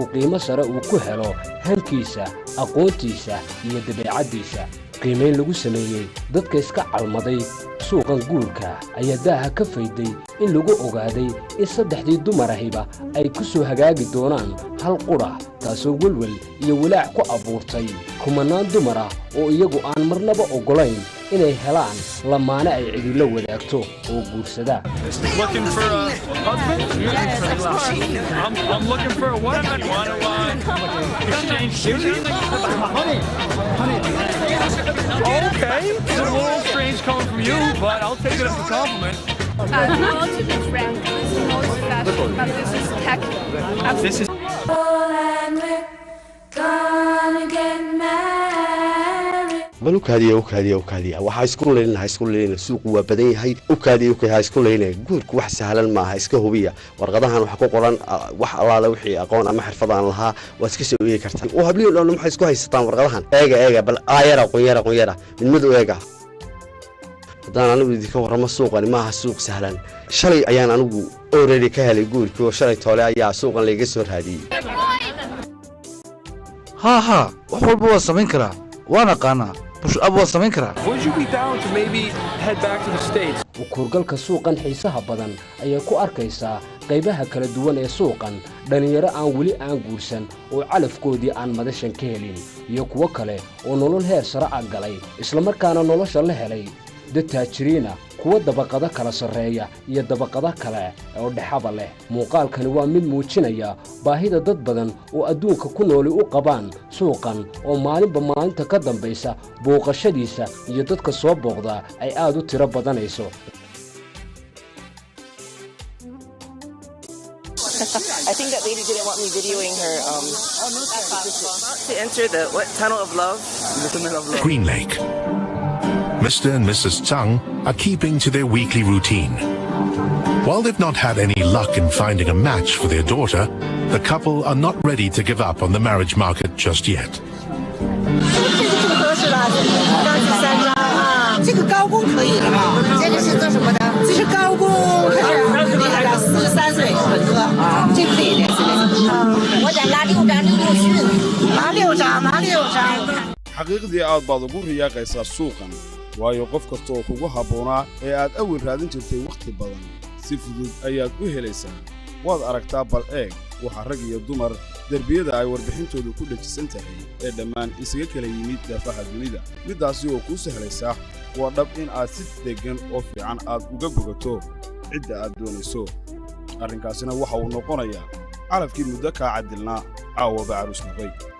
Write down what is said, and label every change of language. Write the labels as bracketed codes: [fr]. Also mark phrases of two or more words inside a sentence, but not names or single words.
[so] qiimo sare uu ku helo hankiisa aqoontiisa iyo dabeecaddiisa qiimayn lagu sameeyey dadka iska calmaday suuqan guurka ayaa daaha ka fayday in lagu ogaaday in saddexdii dumarahiba ay ku soo hagaagi doonaan hal qudha taasoo welwel iyo walaac ku abuurtay kumanaan dumar ah oo iyagu aan marnaba oggolayn inay helaan lamaane ay cidilo wadaagto oo guursada [en] Looking for a husband? I'm looking for a woman. Want to exchange duties? Okay. It's a little strange coming from you, but I'll take it as a compliment. No, to be frank, this is not fashion, but this is tech. This is [so] bal u kaadiya waxaa isku leynaa suuqu waa badan yahay u kaadiya isku leynaa guurku wax sahlan maaha iska hubiya warqadahan waxa ku qoran wax allaale wixii aqoon ama xirfad aan lahaa waad iska soo eegi kartaan oo habliin dhan maxay isku haysataan warqadahan eega bal aayara qunyara mid u eega haddaan anigu idinka warramo suuqani maaha suuq sahlan shalay ayaan anigu already ka helay guurkii oo shalay toole ayaa suuqan layga soo raadiyey ها wax walba waa samayn karaa waan aqaanaa bush ab waa samayn karaa [en] would you be down to maybe head back to the States? [so] ukurgalka suuqan xiisaha badan ayaa ku arkaysaa qaybaha kala duwan ee suuqan dhalinyaro aan weli aan guursan oo calafkoodii aan madashan ka helin iyo kuwo kale oo nolol heer sare ah galay isla markaana nolosha la helay dad taajiriina kuwa dabaqada kala sarreeya iyo dabaqada kale oo dhexaba leh muuqaalkani waa mid muujinaya baahida dad badan oo adduunka ku nooli u qabaan suuqan oo maalinba maalinta ka dambaysa booqashadiisa iyo dadka soo booqda ay aad u tiro badanayso [en] I think that lady didn't want me videoing her to enter the tunnel of love. Green Lake. Mr. and Mrs. Tsang are keeping to their weekly routine. While they've not had any luck in finding a match for their daughter, the couple are not ready to give up on the marriage market just yet. [zh] 这个高工可以了吧？这个是做什么的？这是高工，43岁本科，这可以联系联系。我想拿6张刘训，拿6张。 [so] xaqiiqdii aad baad ugu riyaaqaysaa suuqan waayo qof kasta oo kugu habboonaa ee aad awil raadin jirtay wakhti badan si fudud ayaad u helaysaa waad aragtaa bal eeg waxa rag iyo dumar derbiyada ay warbixintoodu ku dhajisan tahay ee dhammaan isaga kala yimid daafaha dunida middaasi oo kuu sahlaysa waa dhab in aad si deggan oo fiican aad uga bogato cidda aad doonayso arrinkaasina waxa uu noqonayaa calafkii muddo kaa cadilnaa caawaba caruus noqday